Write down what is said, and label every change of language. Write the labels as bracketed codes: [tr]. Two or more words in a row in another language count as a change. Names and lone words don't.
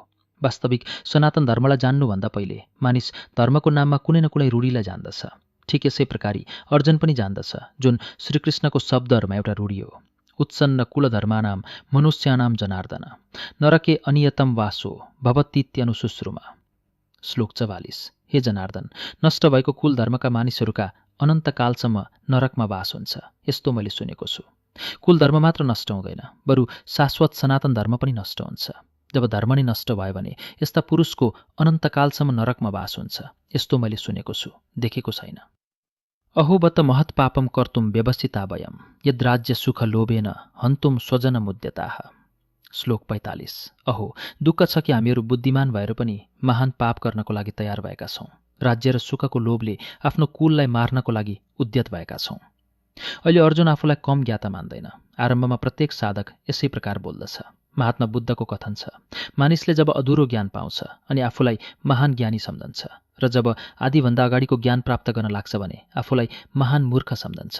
[ne] वास्तविक सनातन धर्मलाई जान्नुभन्दा पहिले मानिस धर्मको नाममा कुनै न कुनै रूढीलाई जान्दछ। ठिक यसै प्रकारी अर्जुन पनि जान्दछ, जुन श्रीकृष्णको शब्दहरूमा एउटा रूढी हो। [sa] उत्सन्न कुलधर्मानां मनुष्यानां जनार्दन नरके अनियतम वासो भवतीत्यनुशुश्रुमा। [ne] श्लोक 44। हे जनार्दन, नष्ट भएको कुल धर्मका मानिसहरूका अनन्तकालसम्म नरकमा वास हुन्छ, यस्तो मैले सुनेको छु। कुल धर्म मात्र नष्ट हुँदैन, बरु शाश्वत सनातन धर्म पनि नष्ट हुन्छ। जब धर्म नै नष्ट भयो भने यस्ता पुरुषको अनन्तकालसम्म नरकमा वास हुन्छ, यस्तो मैले सुनेको छु, देखेको छैन। [sa] अहोबत महत् पापम कर्तुम व्यवसिता वयम यद्राज्य सुख लोभेन हन्तुम स्वजनमुद्यताः। [ne] श्लोक 45। अहो, दुःख छ कि हामीहरू बुद्धिमान भएर पनि महान पाप गर्नको लागि तयार भएका छौँ। राज्य र सुखको लोभले आफ्नो कुललाई मार्नको लागि उद्यत भएका छौँ। अहिले अर्जुन आफूलाई कम ज्ञाता मान्दैन। आरम्भमा प्रत्येक साधक यसै प्रकार बोल्दछ। महात्मा बुद्धको कथन छ, मानिसले जब अधुरो ज्ञान पाउँछ अनि आफूलाई महान ज्ञानी सम्झन्छ र जब आदिभन्दा अगाडिको ज्ञान प्राप्त गर्न लाग्छ भने आफूलाई महान मूर्ख सम्झन्छ।